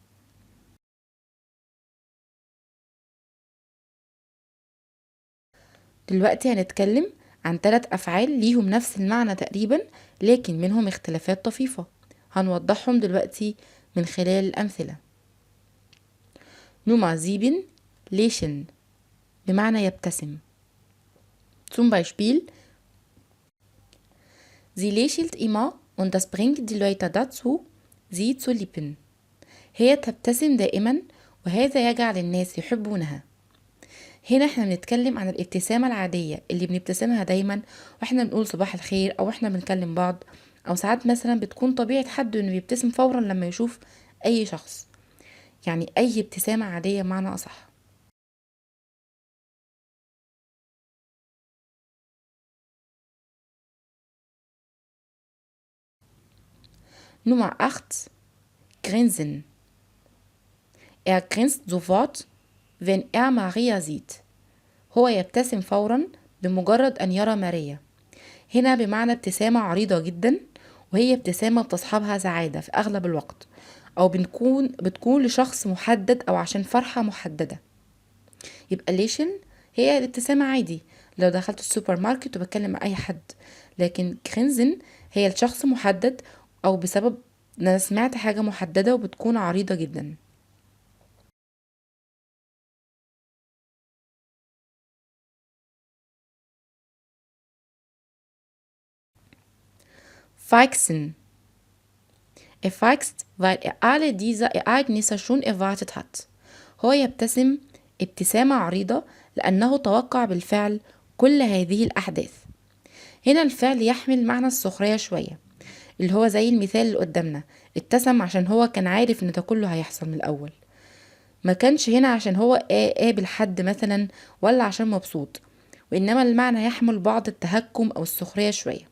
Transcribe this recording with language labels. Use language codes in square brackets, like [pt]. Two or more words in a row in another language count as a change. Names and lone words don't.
[ar] دلوقتي هنتكلم عن 3 أفعال ليهم نفس المعنى تقريبا لكن منهم اختلافات طفيفة، هنوضحهم دلوقتي من خلال الأمثلة. نمرة 7 lächeln بمعنى يبتسم. [de] Zum Beispiel sie lächelt immer und das bringt die Leute dazu, sie zu lieben. [ar] هي تبتسم دائما وهذا يجعل الناس يحبونها. هنا احنا بنتكلم عن الابتسامة العادية اللي بنبتسمها دايما واحنا بنقول صباح الخير او احنا بنكلم بعض، او ساعات مثلا بتكون طبيعة حد انه بيبتسم فورا لما يشوف اي شخص، يعني اي ابتسامة عادية معنى اصح. [de] Nummer 8 grinsen. Er grinst sofort wenn er Maria sieht. [ar] هو يبتسم فورا بمجرد أن يرى ماريا. هنا بمعنى ابتسامة عريضة جدا، وهي ابتسامة بتصحبها سعادة في أغلب الوقت، أو بتكون لشخص محدد أو عشان فرحة محددة. يبقى ليشن هي الابتسامة عادي لو دخلت السوبر ماركت وبتكلم مع أي حد، لكن كرينزن هي لشخص محدد أو بسبب إن أنا سمعت حاجة محددة وبتكون عريضة جدا. [de] Feixen. Er feixt, weil er alle diese Ereignisse schon erwartet hat. [ar] هو يبتسم ابتسامة عريضة لأنه توقع بالفعل كل هذه الأحداث. هنا الفعل يحمل معنى السخرية شوية، اللي هو زي المثال اللي قدامنا، ابتسم عشان هو كان عارف ان ده كله هيحصل من الأول، ما كانش هنا عشان هو قابل حد مثلا ولا عشان مبسوط، وإنما المعنى يحمل بعض التهكم أو السخرية شوية.